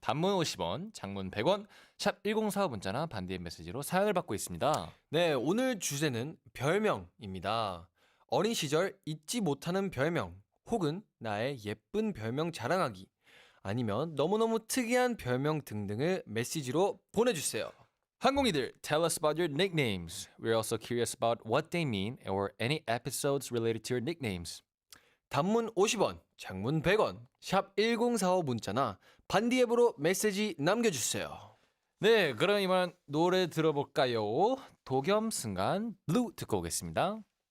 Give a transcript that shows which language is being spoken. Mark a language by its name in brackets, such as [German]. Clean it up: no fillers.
[Korean] 단문 50원, 장문 100원, 샵 1045 문자나 반디의 메시지로 사연을 받고 있습니다. 네, 오늘 주제는 별명입니다. 어린 시절 잊지 못하는 별명 혹은 나의 예쁜 별명 자랑하기 아니면 너무너무 특이한 별명 등등을 메시지로 보내주세요. [English] 항공이들, tell us about your nicknames. We're also curious about what they mean or any episodes related to your nicknames. [Korean] 단문 50원, 장문 100원, 샵 1045 문자나 반디 앱으로 메시지 남겨주세요. 네, 그럼 이만 노래 들어볼까요? 도겸 순간 블루 듣고 오겠습니다.